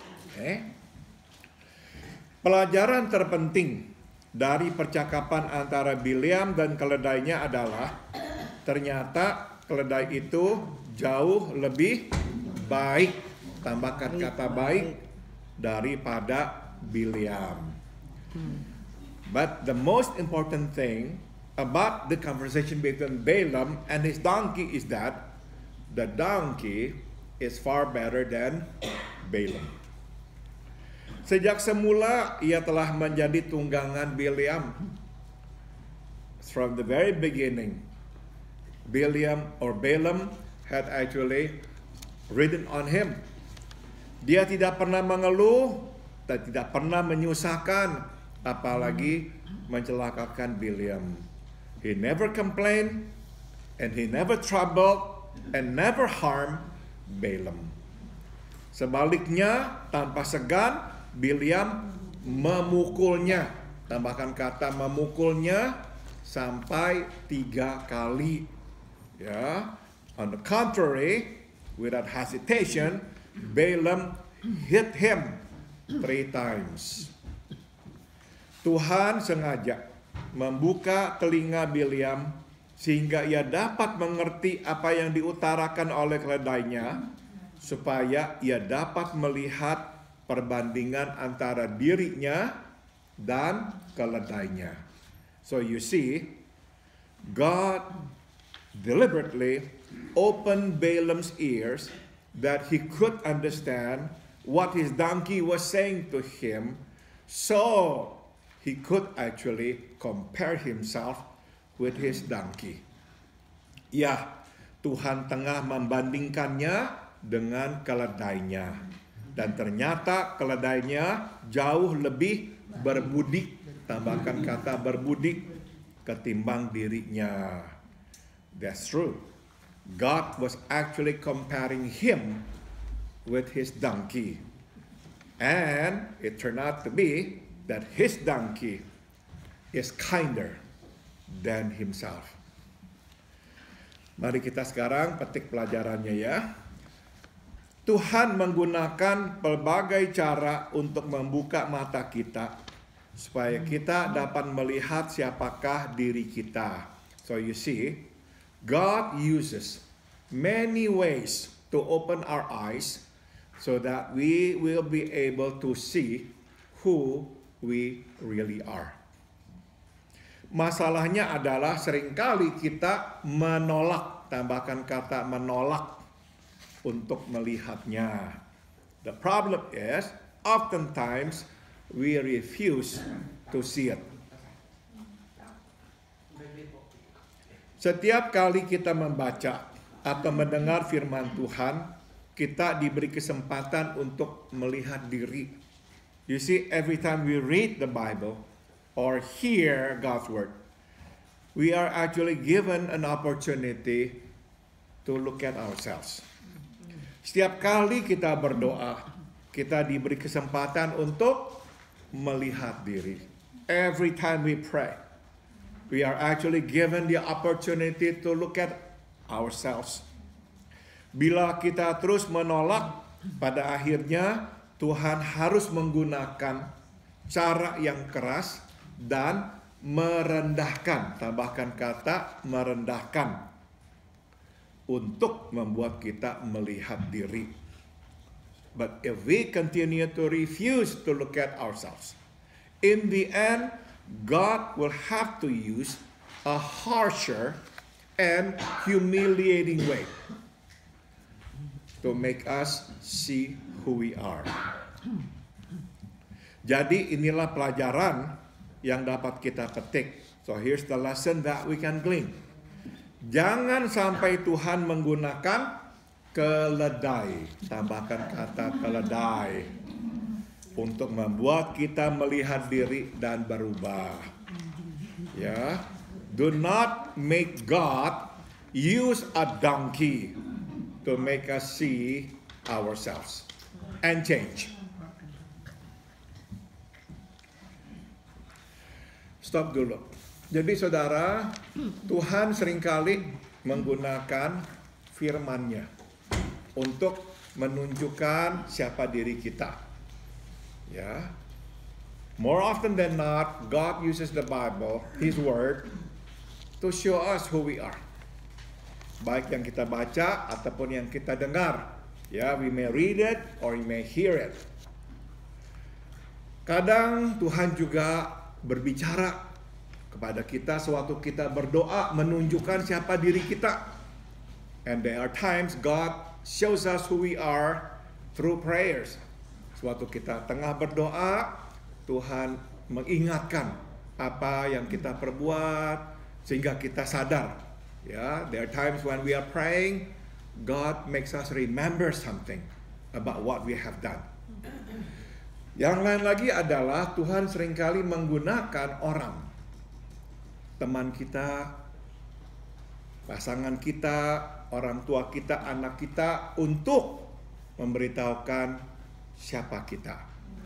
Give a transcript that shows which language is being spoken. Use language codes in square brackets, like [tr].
[en] Okay? [id] Pelajaran terpenting dari percakapan antara Bileam dan keledainya adalah ternyata keledai itu jauh lebih baik, tambahkan kata baik, daripada Bileam. [en] But the most important thing about the conversation between Balaam and his donkey is that the donkey is far better than Balaam. [id] Sejak semula ia telah menjadi tunggangan Bileam. [en] From the very beginning, Balaam had actually ridden on him. [id] Dia tidak pernah mengeluh dan tidak pernah menyusahkan, apalagi mencelakakan Bileam. [en] He never complained and he never troubled and never harmed Balaam. [id] Sebaliknya, tanpa segan, Bileam memukulnya. Tambahkan kata memukulnya sampai 3 kali. [en] Ya, on the contrary, without hesitation, Balaam hit him 3 times. [id] Tuhan sengaja membuka telinga Bileam sehingga ia dapat mengerti apa yang diutarakan oleh keledainya, supaya ia dapat melihat perbandingan antara dirinya dan keledainya. [en] So you see, God deliberately opened Balaam's ears that he could understand what his donkey was saying to him, so he could actually compare himself with his donkey. [id] Ya, Tuhan tengah membandingkannya dengan keledainya. Dan ternyata keledainya jauh lebih berbudi, tambahkan kata berbudi, ketimbang dirinya. [en] That's true. God was actually comparing him with his donkey. And it turned out to be that his donkey is kinder than himself. [id] Mari kita sekarang petik pelajarannya ya. Tuhan menggunakan pelbagai cara untuk membuka mata kita supaya kita dapat melihat siapakah diri kita. [en] So you see, God uses many ways to open our eyes so that we will be able to see who we really are. [id] Masalahnya adalah seringkali kita menolak, tambahkan kata menolak untuk melihatnya. [en] The problem is, oftentimes we refuse to see it. [id] Setiap kali kita membaca atau mendengar firman Tuhan, kita diberi kesempatan untuk melihat diri. [en] You see, every time we read the Bible or hear God's word, we are actually given an opportunity to look at ourselves. [id] Setiap kali kita berdoa, kita diberi kesempatan untuk melihat diri. [en] Every time we pray, we are actually given the opportunity to look at ourselves. [id] Bila kita terus menolak, pada akhirnya Tuhan harus menggunakan cara yang keras dan merendahkan, tambahkan kata merendahkan, untuk membuat kita melihat diri. [en] But if we continue to refuse to look at ourselves, in the end, God will have to use a harsher and humiliating way to make us see who we are. [id] Jadi inilah pelajaran yang dapat kita petik. [en] So here's the lesson that we can glean. [id] Jangan sampai Tuhan menggunakan keledai, tambahkan kata keledai, untuk membuat kita melihat diri dan berubah. [en] Ya, do not make God use a donkey to make us see ourselves and change. [id] Stop dulu. Jadi saudara, Tuhan seringkali menggunakan firman-Nya untuk menunjukkan siapa diri kita. Ya. [en] More often than not, God uses the Bible, His Word, to show us who we are. [id] Baik yang kita baca ataupun yang kita dengar. Ya, [en] we may read it or we may hear it. [id] Kadang Tuhan juga berbicara kepada kita sewaktu kita berdoa, menunjukkan siapa diri kita. [en] And there are times God shows us who we are through prayers. [id] Sewaktu kita tengah berdoa, Tuhan mengingatkan apa yang kita perbuat sehingga kita sadar. [en] Ya, there are times when we are praying, God makes us remember something about what we have done. [id] Yang lain lagi adalah Tuhan seringkali menggunakan orang, teman kita, pasangan kita, orang tua kita, anak kita, untuk memberitahukan siapa kita.